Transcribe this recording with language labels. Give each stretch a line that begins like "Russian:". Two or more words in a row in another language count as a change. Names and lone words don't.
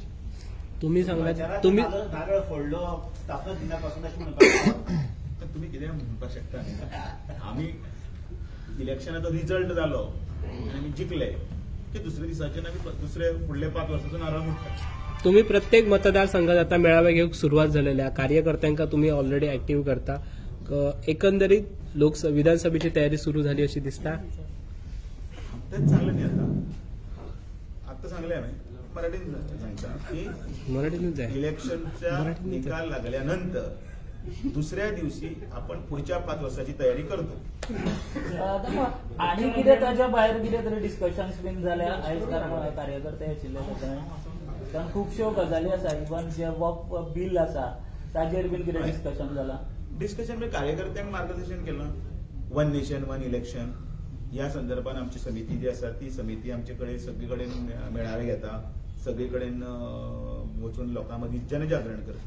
Marathi: तुम्ही सांगला तुम्ही
Konkani: नारळ फोडलो स्थापना दिनापासून अशें म्हणपाक तुमी कितें म्हणपाक शकता. आमी इलेक्शनाचो रिजल्ट जालो आमी जिखले की दुसऱ्या दिसाचे आम्ही दुसऱ्या पुढल्या 5 वर्षाचो नारळ मोडटा. तुम्ही प्रत्येक मतदारसंघात आता मेळावे घेऊक सुरुवात झालेल्या कार्यकर्त्यांका तुम्ही
English: already active
Konkani: करता.
Marathi: एकंदरीत विधानसभेची तयारी सुरू झाली अशी दिसता. तेच चांगलं नाही आता चांगले आहे मराठीत सांगता की मराठीतच आहे. इलेक्शनचा निकाल लागल्यानंतर दुसऱ्या दिवशी आपण पुढच्या 5 वर्षाची तयारी करतो.
Konkani: आणि कितें ताच्या भायर कितें तरी डिस्कशन्स बीन जाल्या आयज कारण कार्यकर्ते आशिल्ले कारण खुबश्यो गजाली आसा इवन जे वक्फ बिल आसा ताजेर बीन कितें डिस्कशन जालां.
Marathi: डिस्कशन म्हणजे कार्यकर्त्यांक मार्गदर्शन केलं. 1 नेशन 1 इलेक्शन या संदर्भात आमची समिती जी आसा ती समिती आमचेकडे सगळीकडे मेळावे घेता, सगळीकडे वचून लोकांमध्ये जनजागरण करता.